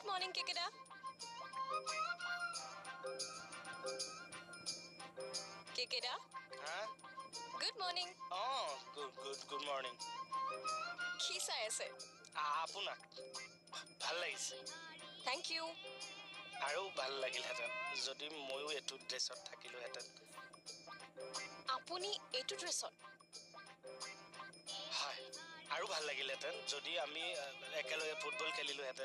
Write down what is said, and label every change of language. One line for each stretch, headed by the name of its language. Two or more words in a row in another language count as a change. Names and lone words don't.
English: morning, Kikida. Kikida. Huh? Good morning. Oh, good morning.
Assamese: কি চাই আছে? আপোনাক ভাল লাগিছে।
English: Thank you.
Assamese: আৰু ভাল লাগিলহেঁতেন যদি ময়ো এইটো ড্ৰেছত থাকিলোহেঁতেন। আপুনি এইটো ড্ৰেছত? হয়, আৰু ভাল লাগিলহেঁতেন যদি আমি একেলগে ফুটবল খেলিলোহেঁতেন।